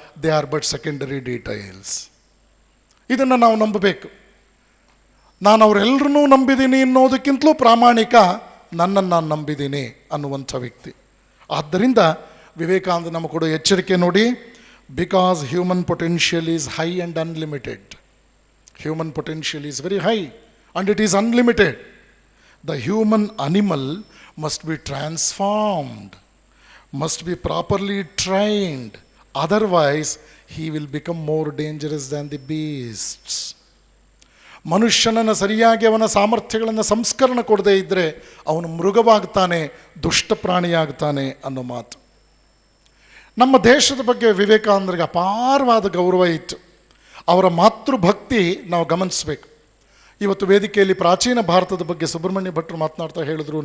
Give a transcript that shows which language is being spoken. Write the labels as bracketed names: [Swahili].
[English] They are but secondary details. [Kannada] ಇದನ್ನು ನಾವು ನಂಬಬೇಕು. ನಾನು ಅವರೆಲ್ಲರನ್ನೂ ನಂಬಿದ್ದೀನಿ ಅನ್ನೋದಕ್ಕಿಂತಲೂ ಪ್ರಾಮಾಣಿಕ ನನ್ನನ್ನು ನಾನು ನಂಬಿದ್ದೀನಿ ಅನ್ನುವಂಥ ವ್ಯಕ್ತಿ. ಆದ್ದರಿಂದ ವಿವೇಕಾನಂದ ನಮಗೆ ಕೊಡೋ ಎಚ್ಚರಿಕೆ ನೋಡಿ, [English] Because human potential is high and unlimited. Human potential is very high and it is unlimited. The human animal must be transformed, must be properly trained. Otherwise, he will become more dangerous than the beasts. [Kannada] ಮನುಷ್ಯನನ್ನು ಸರಿಯಾಗಿ ಅವನ ಸಾಮರ್ಥ್ಯಗಳನ್ನು ಸಂಸ್ಕರಣ ಕೊಡದೇ ಇದ್ದರೆ ಅವನು ಮೃಗವಾಗ್ತಾನೆ, ದುಷ್ಟ ಪ್ರಾಣಿಯಾಗ್ತಾನೆ ಅನ್ನೋ ಮಾತು. ನಮ್ಮ ದೇಶದ ಬಗ್ಗೆ ವಿವೇಕಾನಂದರಿಗೆ ಅಪಾರವಾದ ಗೌರವ ಇತ್ತು. ಅವರ ಮಾತೃಭಕ್ತಿ ನಾವು ಗಮನಿಸಬೇಕು. ಇವತ್ತು ವೇದಿಕೆಯಲ್ಲಿ ಪ್ರಾಚೀನ ಭಾರತದ ಬಗ್ಗೆ ಸುಬ್ರಹ್ಮಣ್ಯ ಭಟ್ರು ಮಾತನಾಡ್ತಾ ಹೇಳಿದ್ರು.